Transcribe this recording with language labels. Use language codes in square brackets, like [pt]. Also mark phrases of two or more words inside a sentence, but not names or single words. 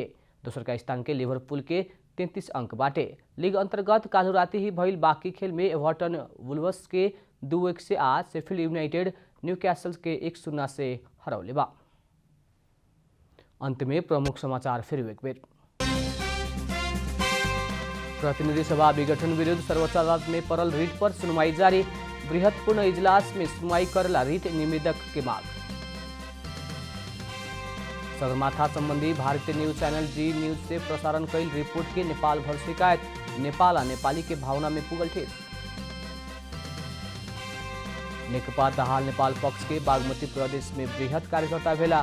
[bho] दोसर का स्थान के लिभरपूल के 33 अंक बाटे। लीग अंतर्गत काल्हु राति ही भइल बाकी खेल में एवर्टन वुल्व्स के 2-1 से आ शेफील्ड यूनाइटेड न्यूक्यासल के 1-0 से हरौले बा। अंत में प्रमुख समाचार फिर एक बेर। प्रतिनिधि सभा विघटन विरुद्ध सर्वोच्च अदालत में परल रिट पर सुनवाई जारी। बृहत्पूर्ण इजलास में सुनवाई करेला रिट निवेदक के मांग। सगरमाथा संबंधी भारतीय न्यूज चैनल जी न्यूज से प्रसारण कैल रिपोर्ट के नेपाल भर शिकायत। नेपाल आ नेपाली के भावना में पुगल ठेस। नेकपा दाहाल नेपाल पक्ष के बागमती प्रदेश में बृहत कार्यकर्ता भेला।